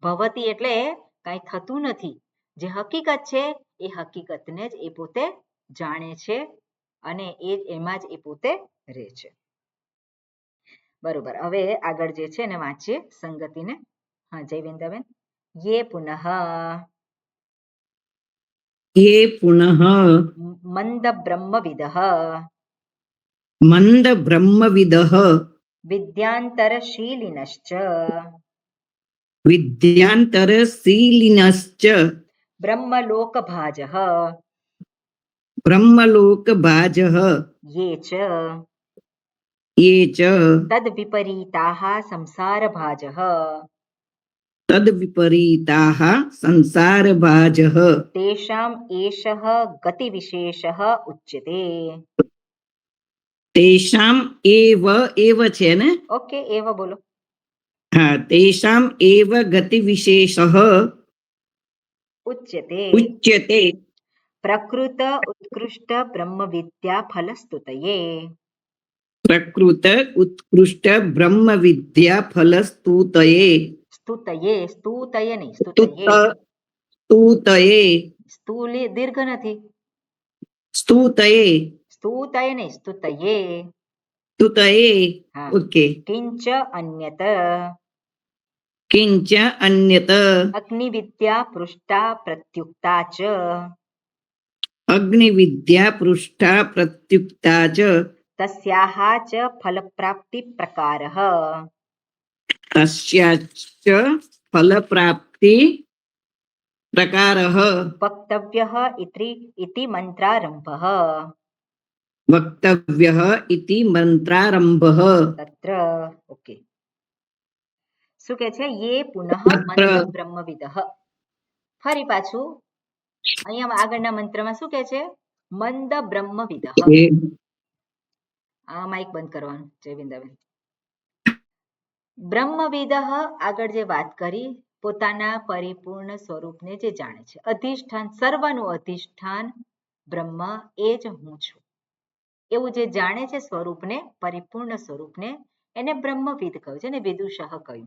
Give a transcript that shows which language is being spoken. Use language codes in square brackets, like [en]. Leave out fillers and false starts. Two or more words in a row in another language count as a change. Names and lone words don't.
[gu] ભવતી એટલે કાંઈ થતું નથી. જે હકીકત છે એ હકીકતને જ એ પોતે જાણે છે અને એમાં જ એ પોતે રહે છે. બરોબર. હવે આગળ જે છે ને વાંચીએ સંગતિને. હા જયવિંદાબેન. [sa] યે પુનઃ ये पुनः મંદ બ્રહ્મવિદઃ मंद ब्रह्मविदः વિદ્યાંતરશીલિનશ્ચ विद्यान्तरशीलिनश्च બ્રહ્મલોકભાજઃ ब्रह्मलोकभाजः યે ચ ये च તદ્વિપરીતાઃ સંસારભાજઃ तद्विपरीताः संसारभाजः તેષામ એષઃ ગતિવિશેષઃ ઉચ્યતે. तेषाम् एव [gu] છે ને? ઓકે એવ બોલો. હા, [sa] तेषाम् एव गतिविशेषः ઉચ્યતે उच्यते પ્રકૃત ઉત્કૃષ્ટ બ્રહ્મવિદ્યા ફલસ્તુતયે प्रकृत उत्कृष्ट ब्रह्मविद्या फलस्तुतये સ્તુતયે સ્તુતયે [gu] નહીં [sa] स्तुतये [gu] સ્તુતયે સ્તુલે દીર્ઘ નથી. [sa] स्तुतये [gu] સ્તુતયે નહીં સ્તુતયે. [sa] स्तुतये [gu] હા. ओके. [sa] કિંચ અન્યત किञ्च अन्यत અગ્નિવિદ્યા પૃષ્ટા પ્રત્યુક્તા ચ अग्निविद्या पृष्ठा प्रत्युक्ता च તસ્યાહ ચ ફલપ્રાપ્તિ પ્રકારઃ तस्याश्च फलप्राप्ति प्रकारः વક્તવ્યઃ ઇતિ મંત્રારંભઃ वक्तव्यः इति मंत्रारंभः. તત્ર. [gu] ઓકે. શું કે છે? [sa] યે પુનઃ તત્ર. મંદ બ્રહ્મવિદઃ. [gu] ફરી પાછું અહીંયા આગળના મંત્રમાં શું કે છે? [sa] મંદ બ્રહ્મવિદઃ. [gu] આ માઇક બંધ કરવાનું જયવિંદાબેન. બ્રહ્મવિદઃ આગળ જે વાત કરી પોતાના પરિપૂર્ણ સ્વરૂપને જે જાણે છે, અધિષ્ઠાન સર્વનું અધિષ્ઠાન બ્રહ્મ એ જ હું છું એવું જે જાણે છે સ્વરૂપને, પરિપૂર્ણ સ્વરૂપને, એને બ્રહ્મવિદ કહ્યું છે ને વિદુષઃ કહ્યું.